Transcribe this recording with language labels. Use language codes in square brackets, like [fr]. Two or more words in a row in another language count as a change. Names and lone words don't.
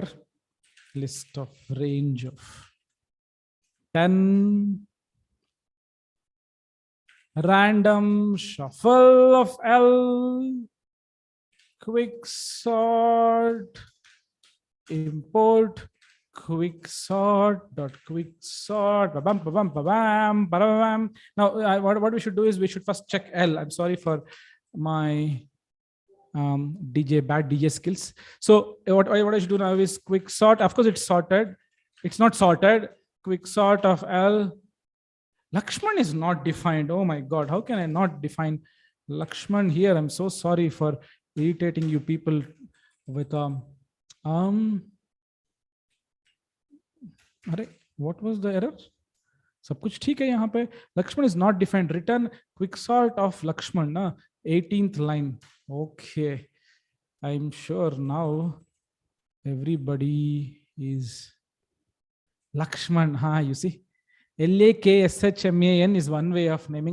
[en] List of range of 10. Random shuffle of L, quick sort, import quick sort dot quick sort. Ba-bam, ba-bam, ba-bam, ba-bam. Now, what we should do is we should first check L. I'm sorry for my bad DJ skills. So what I should do now is quick sort. Of course, it's sorted. It's not sorted. Quick sort of L. Lakshman is not defined. Oh my God, how can I not define Lakshman here? I'm so sorry for irritating you people with what was the error? [hi] सब कुछ ठीक है यहाँ पे. [en] Lakshman is not defined. Return quick sort of Lakshman. 18th line. Okay, I'm sure now everybody is Lakshman. You see. Lakshman is one way of naming.